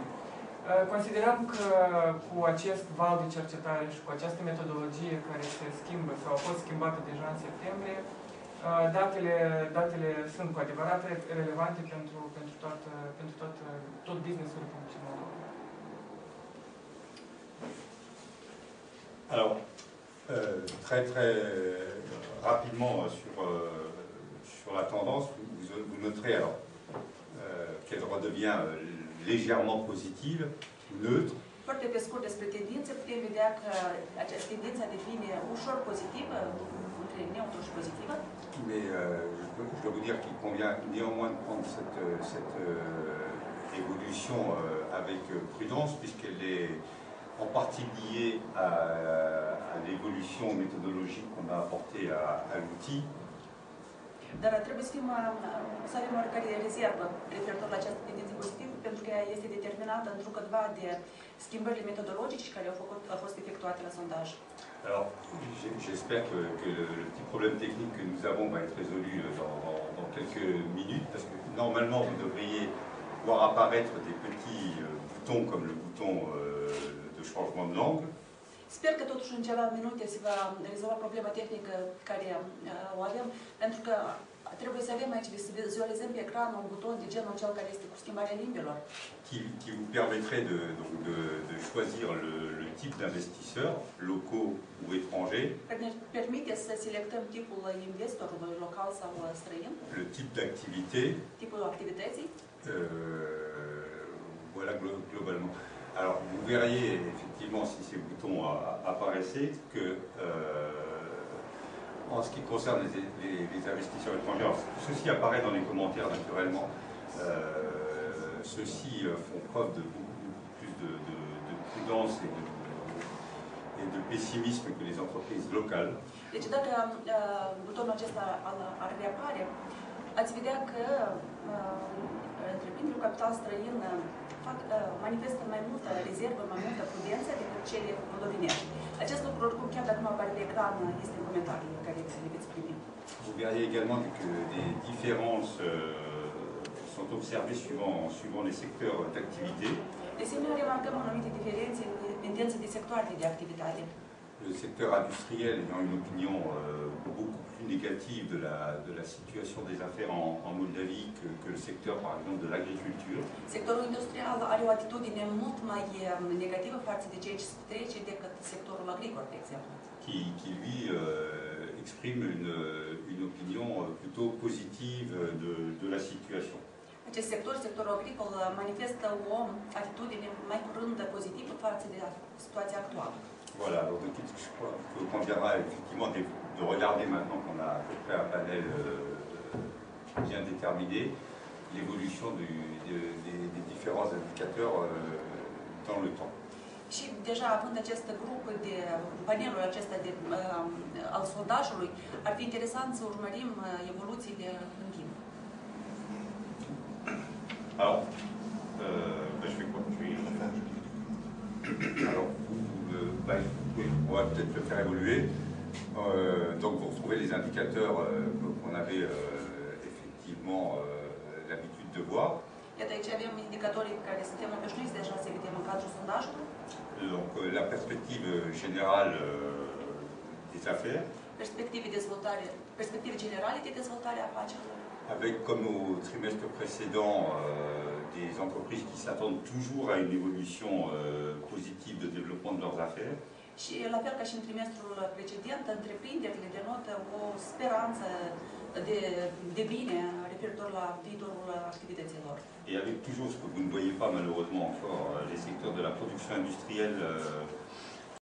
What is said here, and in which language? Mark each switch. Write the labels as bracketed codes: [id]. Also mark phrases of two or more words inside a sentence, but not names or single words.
[ro] Considerăm că cu acest val de cercetare și cu această metodologie care se schimbă sau a fost schimbată deja în septembrie, datele sunt cu adevărat relevante pentru tot business-ul Republicii Moldova. [fr] Alors, très rapidement sur la tendance, vous noterez alors qu'elle redevient légèrement positive, neutre. [ro] Foarte pe scurt despre tendințe, putem vedea că această tendință devine ușor pozitivă, între neutră și pozitivă. [fr] Mais je dois vous dire qu'il convient néanmoins de prendre cette évolution avec prudence, puisqu'elle est en partie liée à l'évolution méthodologique qu'on a apportée à l'outil. [ro] Dar trebuie să avem oricare rezervă referitor la această tendință pozitivă, pentru că ea este determinată într-o câtva de schimbările metodologice care au fost efectuate la sondaj. [fr] Alors, j'espère que le petit problème technique que nous avons va être résolu dans quelques minutes, parce que normalement vous devriez voir apparaître des petits boutons comme le bouton de changement de langue. [ro] Sper că totuși în ceva minute se va rezolva problema tehnică care o avem, pentru că trebuie să avem aici, să vizualizăm pe ecran un buton de genul cel care este cu schimbarea limbilor. [fr] Qui vous permettrait de choisir le type d'investisseurs, locaux ou étrangers. [ro] Care ne permite să selectăm tipul investorului local sau străin. [fr] Le type d'activité. [ro] Tipul activității. [fr] Voilà globalement. Alors, vous verriez effectivement, si ces boutons apparaissaient, que en ce qui concerne les investisseurs étrangers, alors, ceci apparaît dans les commentaires naturellement, ceux-ci font preuve de beaucoup plus de prudence et de pessimisme que les entreprises locales. [ro] Deci dacă butonul acesta ar reapare, ați vedea că întreprinderile cu capital străin manifestă mai multă rezervă, mai multă prudență decât cele moldovenești. Acest lucru, oricum, chiar dacă nu apare pe ecran, este în comentariile care le veți primi. [fr] Vous verriez également que des différences sont observées suivant les secteurs d'activité. [ro] De asemenea, remarcăm anumite diferențe în tendențe de sectoare de activitate. [fr] Le secteur industriel ayant une opinion beaucoup plus négative de la situation des affaires en Moldavie que le secteur, par exemple, de l'agriculture. [ro] Sectorul industrial are o atitudine mult mai negativă față de ceea ce se trece decât sectorul agricol, de exemplu. [fr] Qui lui exprime une opinion plutôt positive de la situation. [ro] Acest sector, sectorul agricol, manifestă o atitudine mai curând pozitivă față de situația actuală. [fr] Voilà, donc je crois qu'on conviendra effectivement de regarder maintenant qu'on a à peu près un panel bien déterminé, l'évolution des différents indicateurs dans le temps. [ro] Și deja având acest grup de panelul acesta al sondajului, ar fi interesant să urmărim evoluțiile în timp. [fr] Alors, je vais quoi? Alors, on va peut-être le faire évoluer. Donc vous retrouvez les indicateurs qu'on avait effectivement l'habitude de voir. [ro] Iată, aici avem indicatorii pe care suntem obișnuiți deja să vedem în cadrul sondajului. [fr] Donc la perspective générale des affaires. Perspective générale [ro] de dezvoltare a afacerilor. [fr] Avec, comme au trimestre précédent, des entreprises qui s'attendent toujours à une évolution positive de développement de leurs affaires. [ro] Și la fel ca și în trimestrul precedent, întreprinderile denotă o speranță de bine referitor la viitorul activităților. [fr] Et avec toujours ce que vous ne voyez pas malheureusement encore, les secteurs de la production industrielle